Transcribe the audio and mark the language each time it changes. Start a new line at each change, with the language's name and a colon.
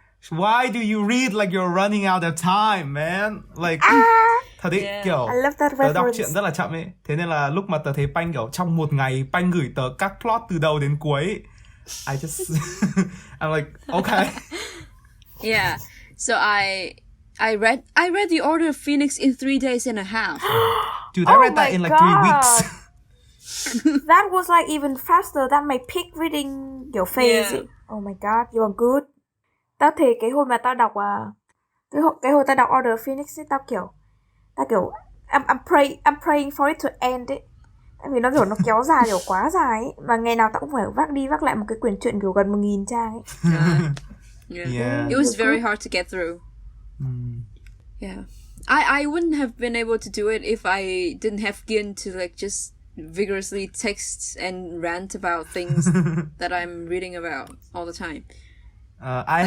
English: Why do you read like you're running out of time, man?
Vietnamese: Like thật đấy, kiểu
English: I love that
Vietnamese: tớ đọc
English: reference.
Vietnamese: truyện rất là chậm ấy. Thế nên là lúc mà tớ thấy Panh kiểu trong một ngày Panh gửi tớ các plot từ đầu đến cuối,
English: I just I'm like, okay. Yeah. So I read the Order of Phoenix in 3 days and a half. Dude, I read that in like 3 weeks. That was like even faster than my peak reading kiểu phase. Yeah. Oh my god, you are good.
Vietnamese: Tao thề cái hồi mà tao đọc cái hồi tao đọc Order of Phoenix ấy, tao kiểu
English: I'm praying for it to end
Vietnamese: ấy. Tại vì nó kiểu nó kéo dài kiểu quá dài ấy, mà ngày nào tao cũng phải vác đi vác lại một cái quyển truyện kiểu gần 1000 trang ấy.
English: Yeah. It was very hard to get through. Yeah. I wouldn't have been able to do it if I didn't have Gin to like just vigorously text and rant about things that I'm reading about all the time. I Like,